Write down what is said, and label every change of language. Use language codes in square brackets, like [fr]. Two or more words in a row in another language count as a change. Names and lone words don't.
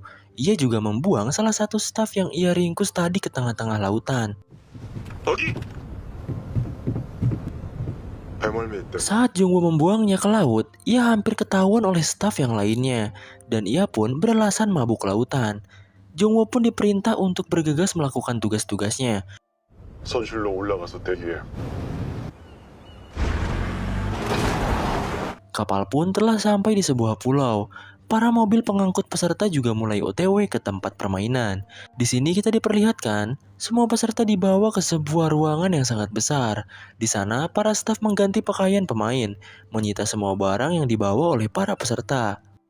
[id] Ia juga membuang salah satu staf yang ia ringkus tadi ke tengah-tengah lautan. Saat Jung Woo membuangnya ke laut, ia hampir ketahuan oleh staf yang lainnya. Dan ia pun beralasan mabuk lautan. Jung Woo pun diperintah untuk bergegas melakukan tugas-tugasnya. [ko] 선실로 올라가서 대기해. [id] Kapal pun telah sampai di sebuah pulau. Para mobil pengangkut peserta juga mulai OTW ke tempat permainan. Di sini kita diperlihatkan, semua peserta dibawa ke sebuah ruangan yang sangat besar. Di sana, para staf mengganti pakaian pemain, menyita semua barang yang dibawa oleh para peserta.